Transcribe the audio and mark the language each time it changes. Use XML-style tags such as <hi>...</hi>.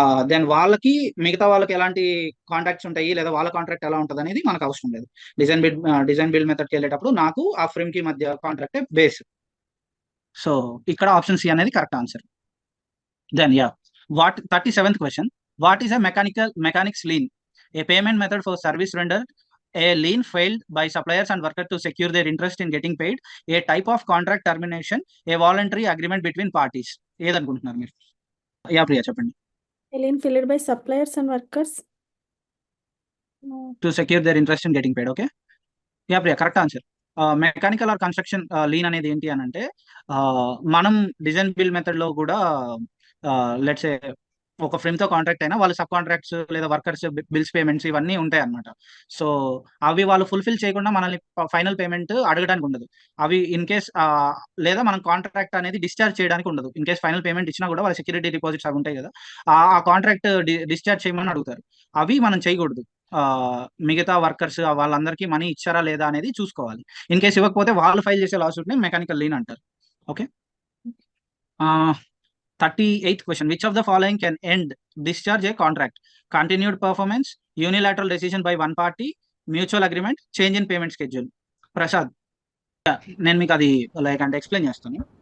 <te>Then వాళ్ళకి మిగతా వాళ్ళకి ఎలాంటి కాంట్రాక్ట్స్ ఉంటాయి, లేదా వాళ్ళ కాంట్రాక్ట్ ఎలా ఉంటుంది అనేది మనకు అవసరం లేదు. డిజైన్ బిల్డ్ మెథడ్కి వెళ్ళేటప్పుడు నాకు ఆ ఫ్రేమ్ కి మధ్య కాంట్రాక్టే బేస్. సో ఇక్కడ ఆప్షన్ సి అనేది correct answer. Then 37th question,</te> <en>What is mechanics lien? A payment method for service render. A lien filed by suppliers and workers to secure their interest in getting paid. A type of contract termination. A voluntary agreement between parties.</en> <te>ఏదనుకుంటున్నారు మీరు? Yeah Priya చెప్పండి.</te> <en>A lien filed by suppliers and workers to secure their interest in getting paid. Okay, yeah Priya correct answer.</en> <te>Mechanical are construction lean అనేది ఏంటి అని అంటే, మనం design build method లో కూడా let's ఒక ఫ్రేమ్తో కాంట్రాక్ట్ అయినా వాళ్ళు సబ్ కాంట్రాక్ట్స్ లేదా వర్కర్స్ బిల్స్ పేమెంట్స్ ఇవన్నీ ఉంటాయి అన్నమాట. సో అవి వాళ్ళు ఫుల్ఫిల్ చేయకుండా మనల్ని ఫైనల్ పేమెంట్ అడగడానికి ఉండదు. అవి ఇన్ కేస్ లేదా మనం కాంట్రాక్ట్ అనేది డిశ్చార్జ్ చేయడానికి ఉండదు. ఇన్ కేస్ ఫైనల్ పేమెంట్ ఇచ్చినా కూడా వాళ్ళ సెక్యూరిటీ డిపాజిట్స్ అవి ఉంటాయి కదా, ఆ కాంట్రాక్ట్ డిశ్చార్జ్ చేయమని అడుగుతారు. అవి మనం చేయకూడదు. మిగతా వర్కర్స్ వాళ్ళందరికీ మనీ ఇచ్చారా లేదా అనేది చూసుకోవాలి. ఇన్ కేస్ ఇవ్వకపోతే వాళ్ళు ఫైల్ చేసే లాసూట్ ని మెకానికల్ లీన్ అంటారు.</te> <en>Okay. 38th question. Which of the following can end discharge a contract? Continued performance, unilateral decision by one party, mutual agreement, change in payment schedule.</en> <te>Prasad, నేను మీకు అది like అంటే explain చేస్తాను.</te>